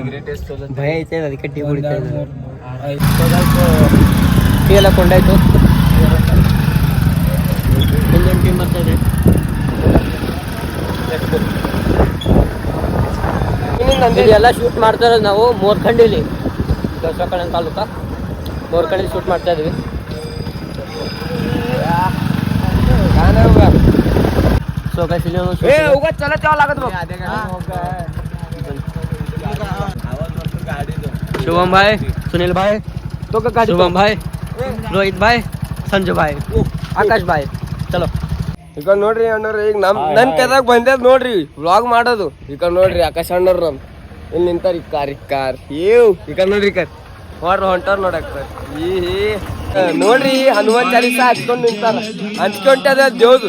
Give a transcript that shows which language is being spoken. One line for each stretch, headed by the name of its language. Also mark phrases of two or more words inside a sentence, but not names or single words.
Kannada: ಭಯ ಐತೆ, ಅದಕ್ಕೆ ಟೀ ಕುಡಿತಾ ಇದ್ದೀನಿ. ಟೀ ಎಲ್ಲ ಕೊಂಡಾಯ್ತು. ಇನ್ನೊಂದು ಟೀಮ್ ಬರ್ತಾ ಇದೆ. ಎಲ್ಲ ಶೂಟ್ ಮಾಡ್ತಾ ಇರೋದು ನಾವು ಮೋರ್ಖಂಡಿಲಿ, ದಸರಾ ತಾಲೂಕ ಮೋರ್ಖಂಡಿಲಿ ಶೂಟ್ ಮಾಡ್ತಾ ಇದೀವಿ.
English: so guys
Marathi: ए उगा चला जावा लागत बघ. शुभम भाई, सुनील भाई, तो का शुभम भाई, रोहित भाई, संजू भाई, आकाश भाई.
Hindi: चलो
Kannada: ಈಗ ನೋಡ್ರಿ ಅಣ್ಣವ್ರ, ಈಗ ನನ್ ಕೈದಾಗ ಬಂದೇದ್ ನೋಡ್ರಿ ವ್ಲಾಗ್ ಮಾಡೋದು. ಈಗ ನೋಡ್ರಿ ಆಕಾಶ್ ಅಣ್ಣವ್ರ ನಮ್ ಇಲ್ಲಿ ನಿಂತಾರ. ಕಾರ್ ಈಗ ನೋಡ್ರಿ ಹೊಂಟಾರ ನೋಡಕ್ ನೋಡ್ರಿ. ಹನುಮಾನ್ ಚಾಲೀಸ ಹಚ್ಕೊಂಡ್ ನಿಂತಾರ, ಹಚ್ಕೊಂಟದ ದೇವ್ದು.